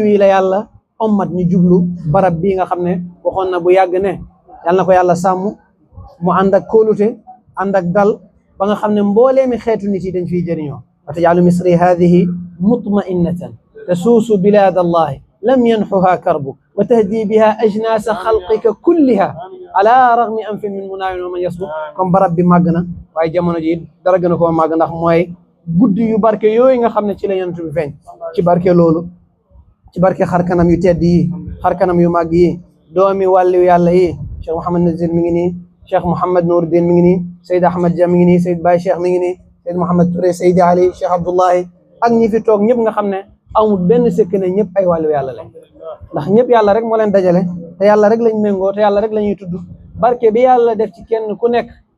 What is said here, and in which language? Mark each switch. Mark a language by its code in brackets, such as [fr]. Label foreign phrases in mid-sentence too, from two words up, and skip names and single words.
[wo] la yàlla ommat ñu jublu barab bii nga xam ne waxoon na bu yàgg ne yàlla na ko yàlla sàmm mu ànd ak kóolute ànd ak dal ba nga xam ne mbooleemi xeetu nit yi dañ fiy jëriñoo [ar] وتجلو مصر هذه مطمئنة تسوس بلاد الله لم ينخها كرب وتهدي بها أجناس خلقك كلها على رغم أنف من مناوئ ومن يصبو [wo] comme barab bi màgg na waaye jamono ji dara gën a koo màgg ndax mooy guddi yu barke yooyu nga xam ne ci la yonent bi feeñ ci barke loolu ci barke xarkanam yu tedd yi xarkanam yu màgg yi doomi wàllu yàlla yi Cheikh Mouhamed Nazir mi ngi nii Cheikh Mouhamed Nouruddin mi ngi nii Seyd Ahmad Dia mi ngi nii Seyd Baye Cheikh mi ngi nii Seyd Mouhamed Touré Seydi Ali Cheikh Abdullahi ak ñi fi toog ñëpp nga xam ne amul benn sekk ne ñëpp ay wàllu yàlla lañ ndax ñëpp yàlla rek moo leen dajale te yàlla rek lañ méngoo te yàlla rek la ñuy tudd barke bi yàlla def ci kenn ku nekk